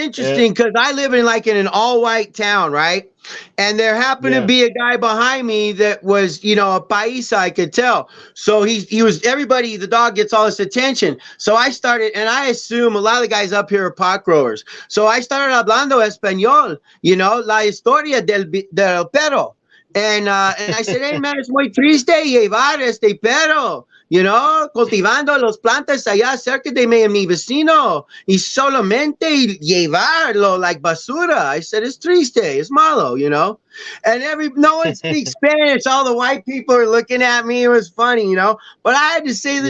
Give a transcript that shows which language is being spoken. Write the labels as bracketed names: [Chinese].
[English] interesting because I live in an all-white town, right? And there happened to yeah. be a guy behind me that was, a paisa, I could tell. So he was everybody, the dog gets all this attention. So I started, and I assume a lot of the guys up here are pot growers. So I started [Spanish] hablando español, la historia del perro. [English] And I said, hey man, it's [Spanish] muy triste llevar este perro. Cultivando las plantas allá cerca de mi vecino y solamente llevarlo like basura. [English] I said, it's triste, it's malo. And no one speaks Spanish. All the white people are looking at me. It was funny, but I had to say the